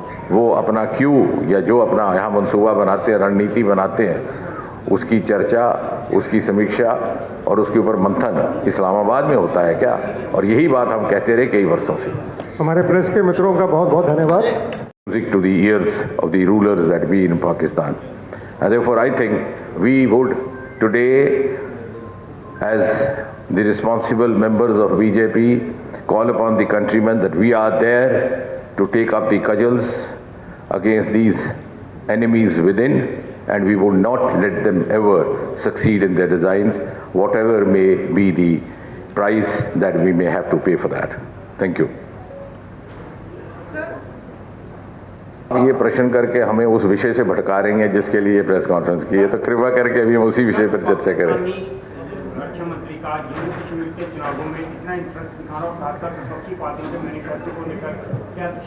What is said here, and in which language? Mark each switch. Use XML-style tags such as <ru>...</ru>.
<hi>वो अपना क्यों या जो अपना यहाँ मंसूबा बनाते हैं, रणनीति बनाते हैं, उसकी चर्चा, उसकी समीक्षा और उसके ऊपर मंथन इस्लामाबाद में होता है क्या? और यही बात हम कहते रहे कई वर्षों से। हमारे प्रेस के मित्रों का बहुत बहुत धन्यवाद।</hi> <en>Music to the ears of the rulers that be in Pakistan, and therefore I think we would today, as the responsible members of BJP, call upon the countrymen that we are there to take up the cudgels against these enemies within, and we would not let them ever succeed in their designs, whatever may be the price that we may have to pay for that. Thank you.</en> <hi>ये प्रश्न करके हमें उस विषय से भटका रही हैं जिसके लिए प्रेस कॉन्फ्रेंस की है, तो कृपया करके अभी हम उसी विषय पर चर्चा करें। रक्षा मंत्री का जम्मू कश्मीर के चुनावों में इतना इंटरेस्ट दिखा रहा है, खासकर विपक्षी पार्टियों के मैनिफेस्टो को लेकर क्या?</hi>